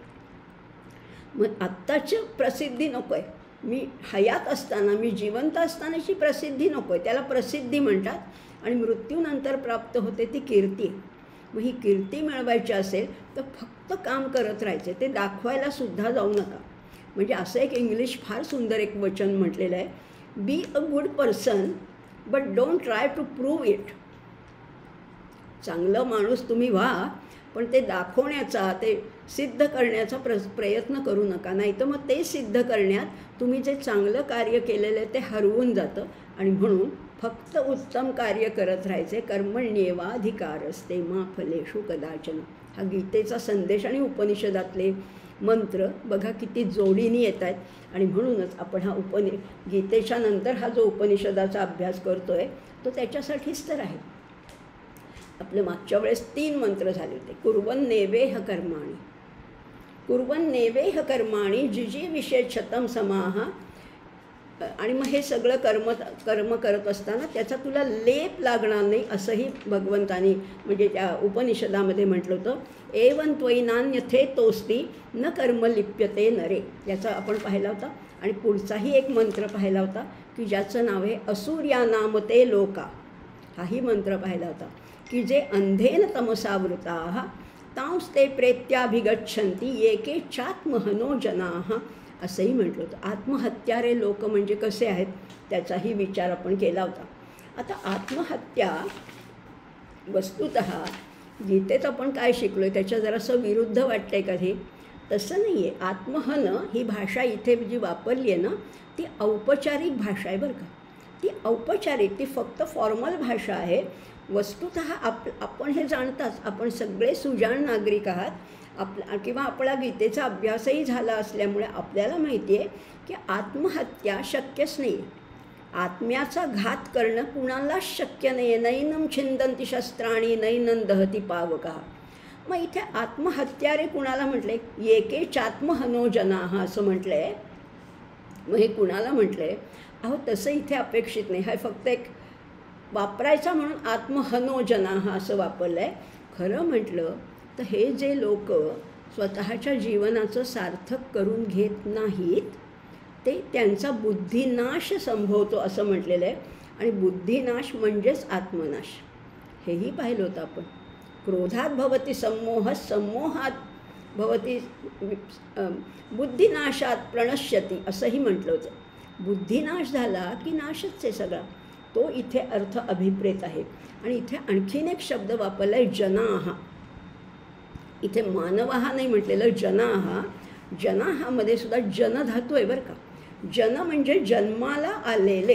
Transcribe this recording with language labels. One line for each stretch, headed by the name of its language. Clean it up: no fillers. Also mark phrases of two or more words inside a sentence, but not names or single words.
Marathi: मग आत्ताची प्रसिद्धी नको आहे, मी हयात असताना, मी जिवंत असतानाची प्रसिद्धी नको आहे, त्याला प्रसिद्धी म्हणतात. आणि मृत्यूनंतर प्राप्त होते ती कीर्ती. मग ही कीर्ती मिळवायची असेल तर फक्त काम करत राहायचे, ते दाखवायला सुद्धा जाऊ नका. म्हणजे असं एक इंग्लिश फार सुंदर एक वचन म्हटलेलं आहे,
English: Be a good person but don't try to prove it.
Marathi: चांगलं माणूस तुम्ही व्हा, पण ते दाखवण्याचा, ते सिद्ध करण्याचा प्रयत्न करू नका. नाही तर मग ते सिद्ध करण्यात तुम्ही जे चांगलं कार्य केलेलं आहे ते हरवून जातं. आणि म्हणून फक्त उत्तम कार्य करत राहायचे.
Sanskrit: कर्मण्येवाधिकारस्ते मा फलेषु कदाचन.
Marathi: हा गीतेचा संदेश आणि उपनिषदातले मंत्र बघा किती जोडीने येत आहेत. आणि म्हणूनच आपण हा गीतेच्या नंतर हा जो उपनिषदाचा अभ्यास करतो आहे तो त्याच्यासाठीच तर आहे. आपलं मागच्या वेळेस 3 मंत्र झाले होते,
Sanskrit: कुर्वन्नेवेह कर्माणि. कुर्वन्नेवेह कर्माणि जिजीविषे शतं समाः.
Marathi: आणि मग हे सगळं कर्म करत असताना त्याचा तुला लेप लागणार नाही असंही भगवंतानी म्हणजे त्या उपनिषदामध्ये म्हटलं होतं.
Sanskrit: एवं त्वयि नान्यथे तोस्ति न कर्म लिप्यते नरे.
Marathi: याचा आपण पाहिला होता. आणि पुढचाही एक मंत्र पाहिला होता की ज्याचं नाव आहे
Sanskrit: असुर्यानामते लोका.
Marathi: हाही मंत्र पाहिला होता की जे
Sanskrit: अंधेन तमसावृताः तांस्ते प्रेत्याभिगच्छन्ति एके चात्महनो जनाः
Marathi: असंही म्हटलं होतं. आत्महत्यारे लोक म्हणजे कसे आहेत त्याचाही विचार आपण केला होता. आता आत्महत्या वस्तुतः गीतेत आपण काय शिकलो आहे त्याच्या जरासं विरुद्ध वाटतं आहे कधी. तसं नाही आहे. आत्महन ही भाषा इथे जी वापरली आहे ना ती औपचारिक भाषा आहे बरं का. ती औपचारिक, ती फक्त फॉर्मल भाषा आहे. वस्तुतः आपण हे जाणताच, आपण सगळे सुजाण नागरिक आहात. किंवा आपला गीतेचा अभ्यासही झाला असल्यामुळे आपल्याला माहिती आहे की आत्महत्या शक्यच नाही. आत्म्याचा घात करणं कुणालाच शक्य नाही आहे.
Sanskrit: नैनं छिंदन्ति शस्त्राणि नैनं दहति पावकः.
Marathi: मग इथे आत्महत्यारे कुणाला म्हटले?
Sanskrit: एके चात्महनो जनाः
Marathi: असं म्हटलं आहे. मग हे कुणाला म्हटलं आहे? अहो तसं इथे अपेक्षित नाही. हा फक्त एक वापरायचा म्हणून
Sanskrit: आत्महनो जनाः
Marathi: असं वापरलं आहे. खरं म्हटलं तर हे जे लोक स्वतःच्या जीवनाचं सार्थक करून घेत नाहीत ते त्यांचा बुद्धिनाश संभवतो असं म्हटलेलं आहे. आणि बुद्धिनाश म्हणजेच आत्मनाश. हेही पाहिलं होतं आपण.
Sanskrit: क्रोधात भवती सम्मोह, सम्मोहात भवती बुद्धिनाशात प्रणश्यती
Marathi: असंही म्हटलं होतं. बुद्धिनाश झाला की नाशच आहे सगळा. तो इथे अर्थ अभिप्रेत आहे. आणि इथे आणखीन एक शब्द वापरला आहे जनाः. इथे मानवाहा नाही म्हटलेलं, जनाः. जनाहामध्ये सुद्धा जन धातू आहे बरं का. जन म्हणजे जन्माला आलेले.